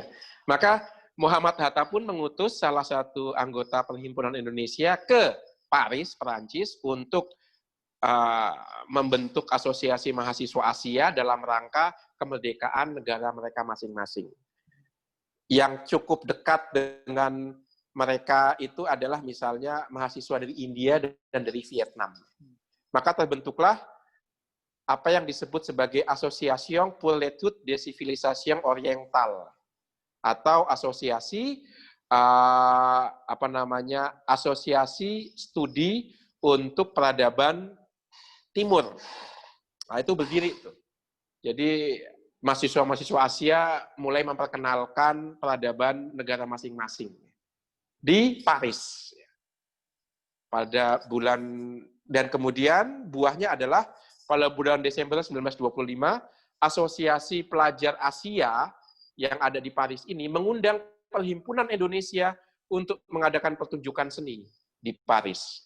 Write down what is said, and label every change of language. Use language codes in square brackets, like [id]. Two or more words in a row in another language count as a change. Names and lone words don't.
[id] Maka Muhammad Hatta pun mengutus salah satu anggota Perhimpunan Indonesia ke Paris, Perancis, untuk membentuk asosiasi mahasiswa Asia dalam rangka kemerdekaan negara mereka masing-masing. Yang cukup dekat dengan mereka itu adalah misalnya mahasiswa dari India dan dari Vietnam. Maka terbentuklah apa yang disebut sebagai [fr] Association pour l'étude des civilisations orientales, [id] atau asosiasi asosiasi studi untuk peradaban timur. Nah, itu berdiri itu. Jadi mahasiswa-mahasiswa Asia mulai memperkenalkan peradaban negara masing-masing di Paris pada bulan, dan kemudian buahnya adalah pada bulan Desember 1925 Asosiasi Pelajar Asia yang ada di Paris ini mengundang Perhimpunan Indonesia untuk mengadakan pertunjukan seni di Paris.